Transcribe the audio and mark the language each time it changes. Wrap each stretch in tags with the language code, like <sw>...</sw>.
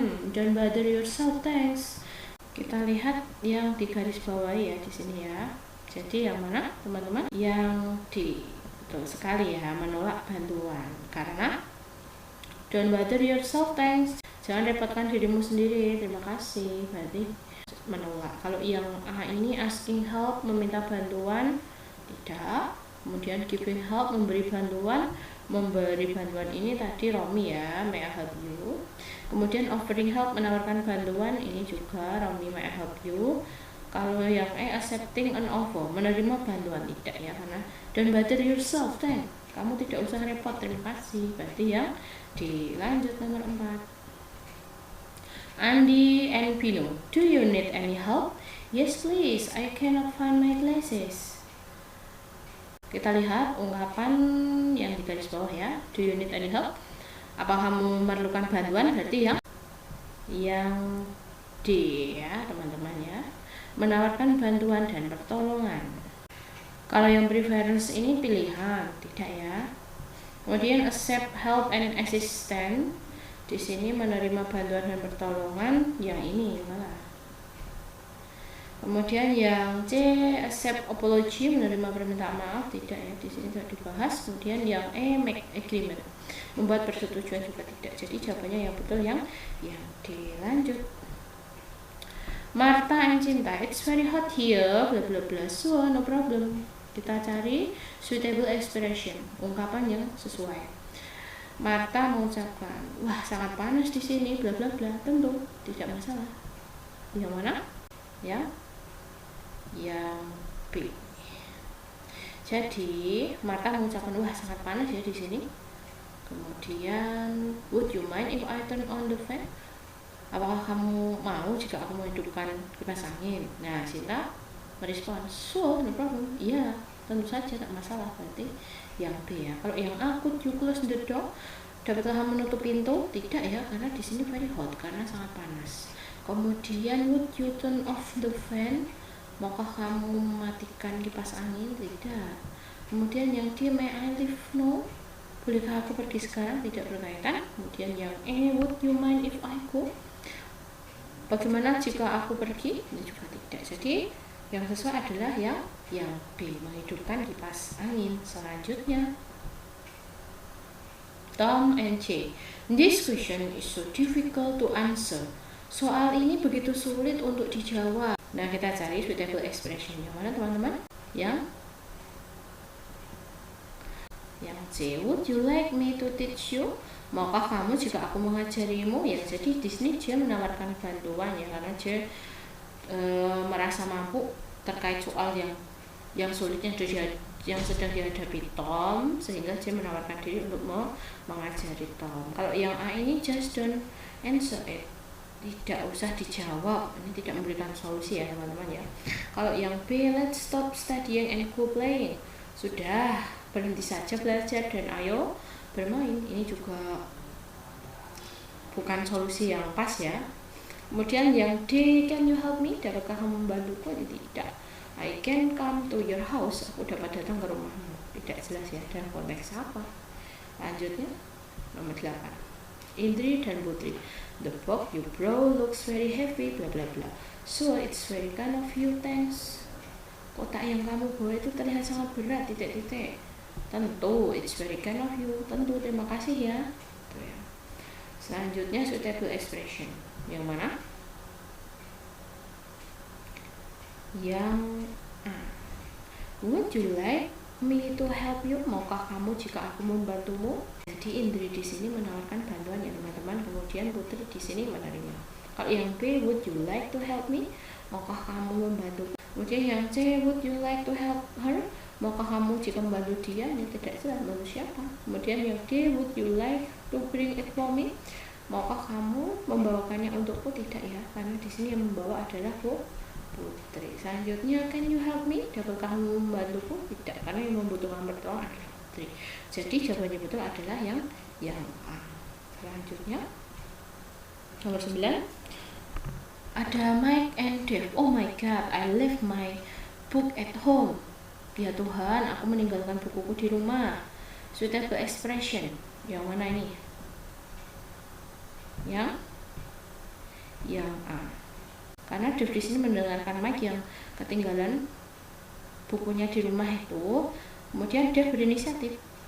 <en>Don't bother yourself, thanks.</en> <id>Kita lihat yang di garis bawah ya di sini ya. Jadi yang mana teman-teman? Yang D. Betul sekali ya, menolak bantuan. Karena</id> <en>don't bother yourself, thanks.</en> <id>Jangan repotkan dirimu sendiri, terima kasih. Berarti menolak. Kalau yang A ini</id> <en>asking help,</en> <id>meminta bantuan, tidak. Kemudian</id> <en>giving help,</en> <id>memberi bantuan ini tadi Romi ya,</id> <en>may I help you.</en> <id>Kemudian</id> <en>offering help,</en> <id>menawarkan bantuan, ini juga Romi,</id> <en>may I help you.</en> <id>Kalau yang E,</id> <en>accepting an offer,</en> <id>menerima bantuan, tidak ya, karena</id> <en>don't bother yourself, thanks.</en> <id>Kamu tidak usah repot, terima kasih. Berarti yang dilanjut nomor 4.</id> <en>Andy and Pino, do you need any help? Yes please, I cannot find my glasses.</en> <id>Kita lihat ungkapan yang di garis bawah ya.</id> <en>Do you need any help?</en> <id>Apa kamu memerlukan bantuan? Berarti yang D ya teman-teman ya. Menawarkan bantuan dan pertolongan. Kalau yang preference ini pilihan, tidak ya. Kemudian</id> <en>accept help and assistance.</en> <id>Di sini menerima bantuan dan pertolongan, yang ini malah. Kemudian yang C,</id> <en>accept apology,</en> <id>menerima permintaan maaf, tidak ya, di sini tidak dibahas. Kemudian yang E,</id> <en>make agreement,</en> <id>membuat persetujuan, juga tidak. Jadi jawabannya yang betul yang dilanjut.</id> <en>Martha and Cinta, it's very hot here, bla bla bla, so no problem.</en> <id>Kita cari</id> <en>suitable expression,</en> <id>ungkapan yang sesuai. Martha mengucapkan, wah sangat panas di sini, bla bla bla, tentu tidak masalah. Yang mana? Yang B. Jadi Martha mengucapkan wah sangat panas ya di sini.</id> <en>Kemudian would you mind if I turn on the fan?</en> <id>Apakah kamu mau jika aku menghidupkan kipas angin? Nah, Cinta merespon,</id> <en>so no problem.</en> <id>Iya, tentu saja, tak masalah. Berarti yang B ya. Kalau yang A,</id> <en>could you close the door?</en> <id>Dapatkah kamu menutup pintu? Tidak ya, karena di sini</id> <en>very hot,</en> <id>karena sangat panas.</id> <en>Kemudian would you turn off the fan?</en> <id>Maukah kamu mematikan kipas angin? Tidak. Kemudian yang D,</id> <en>may I leave? No.</en> <id>Bolehkah aku pergi sekarang? Tidak berkaitan. Kemudian yang E,</id> <en>would you mind if I go?</en> <id>Bagaimana jika aku pergi? Ini juga tidak. Jadi yang sesuai adalah yang B, menghidupkan kipas angin. Selanjutnya</id> <en>Tom and Jay, this question is so difficult to answer.</en> <id>Soal ini begitu sulit untuk dijawab. Nah, kita cari</id> <en>suitable expression.</en> <id>Yang mana teman-teman? Yang C,</id> <en>would you like me to teach you?</en> <id>Maukah kamu jika aku mengajarimu? Ya, jadi di sini dia menawarkan bantuan ya, karena dia merasa mampu terkait soal yang sulitnya yang sedang dihadapi Tom, sehingga dia menawarkan diri untuk mengajari Tom. Kalau yang A ini</id> <en>just don't answer it,</en> <id>tidak usah dijawab, ini tidak memberikan solusi ya teman-teman ya. Kalau yang B,</id> <en>let's stop studying and go playing,</en> <id>sudah berhenti saja belajar dan ayo bermain, ini juga bukan solusi yang pas ya. Kemudian yang D,</id> <en>can you help me?</en> <id>Dapatkah kamu membantuku? Tidak.</id> <en>I can come to your house.</en> <id>Aku dapat datang ke rumahmu. Tidak jelas ya, dan konteks apa. Lanjutnya nomor 8. Indri dan Putri.</id> <en>The box you brought looks very heavy, bla bla bla. So it's very kind of you, thanks.</en> <id>Kotak yang kamu bawa itu terlihat sangat berat, titik-titik. Tentu,</id> <en>it's very kind of you.</en> <id>Tentu, terima kasih ya. Tuh ya. Selanjutnya</id> <en>suitable expression.</en> <id>Yang mana? Yang A.</id> <en>Would you like me to help you?</en> <id>Maukah kamu jika aku membantumu? Jadi Indri di sini menawarkan bantuan ya teman-teman. Kemudian Putri di sini menerima. Kalau yang B,</id> <en>would you like to help me?</en> <id>Maukah kamu membantuku? Kemudian yang C,</id> <en>would you like to help her?</en> <id>Maukah kamu jika membantu dia? Ini tidak jelas membantu siapa. Kemudian yang D,</id> <en>would you like to bring it for me?</en> <id>Maukah kamu membawakannya untukku? Tidak ya, karena di sini yang membawa adalah Putri. Selanjutnya,</id> <en>can you help me?</en> <id>Dapatkah kamu membantuku? Tidak, karena yang membutuhkan pertolongan adalah Putri. Jadi jawabannya betul adalah yang A. Selanjutnya nomor 9. Ada Mike and Dave.</id> <en>Oh my god, I left my book at home.</en> <id>Ya Tuhan, aku meninggalkan bukuku di rumah.</id> <en>Suitable expression.</en> <id>Yang mana ini? Yang A. Karena Dave di sini mendengarkan Mike yang ketinggalan bukunya di rumah itu, kemudian Dave berinisiatif.</id>